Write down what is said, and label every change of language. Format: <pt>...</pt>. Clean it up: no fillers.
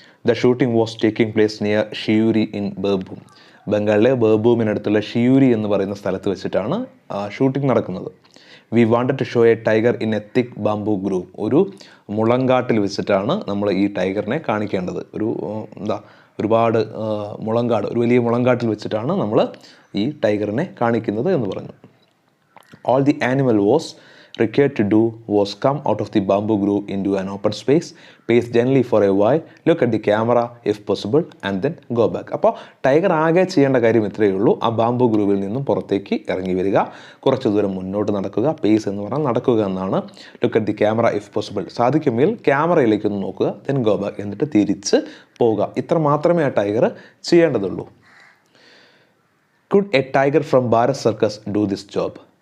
<en>The shooting was taking place near Siuri in Birbhum.</en> <ml>ബംഗാളിലെ ബർഭൂമിനടുത്തുള്ള ഷിയൂരി എന്ന് പറയുന്ന സ്ഥലത്ത് വെച്ചിട്ടാണ് ഷൂട്ടിംഗ് നടക്കുന്നത്.</ml> <en>We wanted to show a tiger in a thick bamboo grove.</en> <ml>ഒരു മുളങ്കാട്ടിൽ വെച്ചിട്ടാണ് നമ്മൾ ഈ ടൈഗറിനെ കാണിക്കേണ്ടത്. ഒരുപാട് മുളങ്കാട്, ഒരു വലിയ മുളങ്കാട്ടിൽ വെച്ചിട്ടാണ് നമ്മൾ ഈ ടൈഗറിനെ കാണിക്കുന്നത് എന്ന് പറഞ്ഞു.</ml> <en>All the animal was required to do was come out of the bamboo grove into an open space, pace gently for a while, look at the camera if possible and then go back.</en> <ml>അപ്പോൾ tiger ആകെ ചെയ്യേണ്ട കാര്യം ഇത്രയേ ഉള്ളൂ. ആ bamboo ഗ്രൂവിൽ നിന്നും പുറത്തേക്ക് ഇറങ്ങി വരിക, കുറച്ച് ദൂരം മുന്നോട്ട് നടക്കുക, പേസ് എന്ന് പറഞ്ഞാൽ നടക്കുക എന്നാണ്.</ml> <en>look at the camera if possible,</en> <ml>സാധിക്കുമെങ്കിൽ ക്യാമറയിലേക്ക് ഒന്ന് നോക്കുക,</ml> <en>then go back,</en> <ml>എന്നിട്ട് തിരിച്ച് പോവുക. ഇത്ര മാത്രമേ ആ tiger ചെയ്യേണ്ടതുള്ളൂ.</ml> <en>Could a tiger from Bharat circus do this job?</en>